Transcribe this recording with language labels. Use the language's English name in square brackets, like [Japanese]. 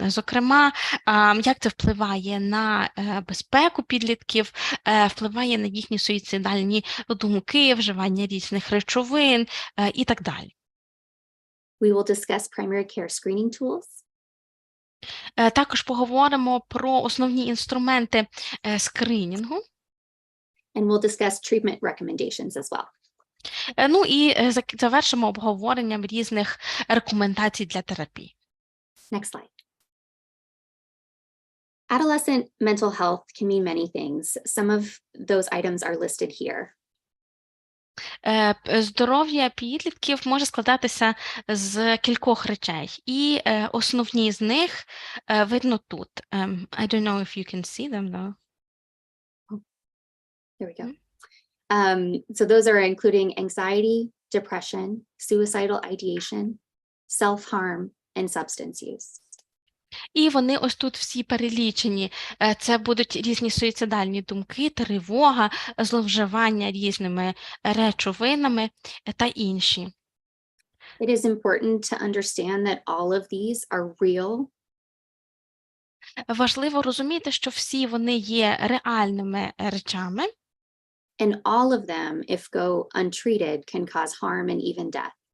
[Ukrainian] Зокрема, як це впливає на безпеку підлітків, впливає на їхні суїцидальні думки, вживання різних речовин і так далі. [English] We will discuss primary care screening tools. [Ukrainian] Також поговоримо про основні інструменти скринінгу. [English] And we'll discuss treatment recommendations as well. [Ukrainian] Ну і завершимо обговоренням різних рекомендацій для терапії. [English] Next slide. Adolescent mental health can mean many things. Some of those items are listed here. Здоров'я підлітків може складатися з кількох речей, і основні з них видно тут. I don't know if you can see them, though. There we go. So those are including anxiety, depression, suicidal ideation, self-harm, and substance use. [Ukrainian] І вони ось тут всі перелічені. Це будуть різні суїцидальні думки, тривога, зловживання різними речовинами та інші. [English] It is important to understand that all of these are real. [Ukrainian] Важливо розуміти, що всі вони є реальними речами. [English] And all of them, if go untreated, can cause harm and even death.